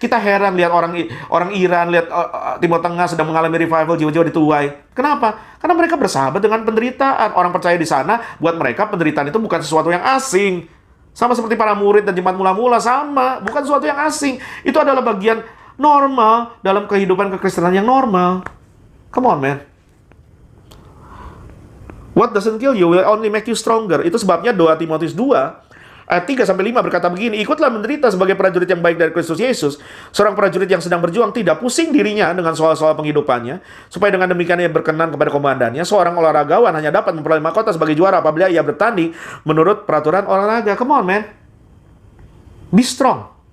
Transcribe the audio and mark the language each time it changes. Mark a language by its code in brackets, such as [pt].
[id] Kita heran lihat orang Iran, lihat Timur Tengah sedang mengalami revival, jiwa-jiwa dituai. Kenapa? Karena mereka bersahabat dengan penderitaan. Orang percaya di sana, buat mereka penderitaan itu bukan sesuatu yang asing. Sama seperti para murid dan jemaat mula-mula, sama. Bukan sesuatu yang asing. Itu adalah bagian normal dalam kehidupan kekristenan yang normal. [en] Come on, man. What doesn't kill you will only make you stronger. [id] Itu sebabnya 2 Timotius 2 ayat 3-5 berkata begini, ikutlah menderita sebagai prajurit yang baik dari Kristus Yesus. Seorang prajurit yang sedang berjuang tidak pusing dirinya dengan soal-soal penghidupannya, supaya dengan demikian ia berkenan kepada komandannya. Seorang olahragawan hanya dapat memperoleh mahkota sebagai juara apabila ia bertanding menurut peraturan olahraga. [en] Come on, man. Be strong.